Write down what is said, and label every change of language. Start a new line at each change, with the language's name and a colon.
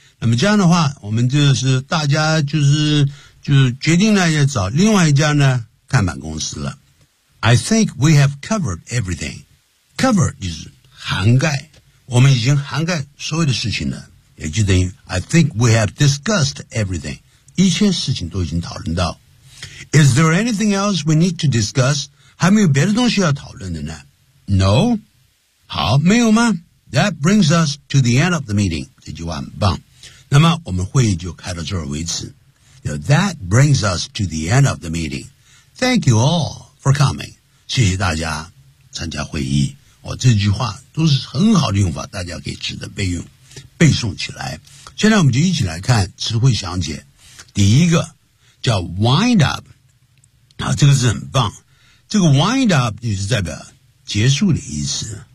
Chinese: 那么这样的话，我们就是大家就是决定呢，要找另外一家呢看板公司了。
English: I think we have covered everything. Cover
Chinese: 就是涵盖，我们已经涵盖所有的事情了，也就等于
English: I think we have discussed everything.
Chinese: 一切事情都已经讨论到。
English: Is there anything else we need to discuss?
Chinese: 还没有别的东西要讨论的呢 ？
English: No.
Chinese: 好，没有吗
English: ？That brings us to the end of the meeting.
Chinese: 这句话很棒。那么我们会议就开到这儿为止。
English: Now, that brings us to the end of the meeting. Thank you all for coming.
Chinese: 谢谢大家参加会议。哦，这句话都是很好的用法，大家可以值得备用、背诵起来。现在我们就一起来看词汇详解。第一个叫 wind up， 啊，这个字很棒。这个 wind up 就是代表结束的意思。